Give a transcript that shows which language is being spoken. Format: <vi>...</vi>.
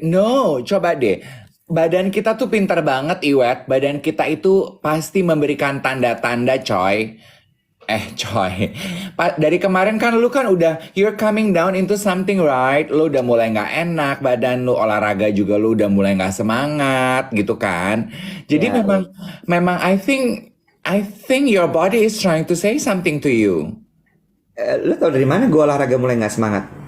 <id>No, coba deh. Badan kita tuh pintar banget, Iwet. Badan kita itu pasti memberikan tanda-tanda, coy. Coy. Dari kemarin kan lu kan udah</id> <en>you're coming down into something, right?</en> <id>Lu udah mulai nggak enak badan lu, olahraga juga lu udah mulai nggak semangat gitu kan. Jadi Ya, memang memang</id> <en>I think your body is trying to say something to you.</en> <id>lo tau dari mana gue olahraga mulai nggak semangat?</id>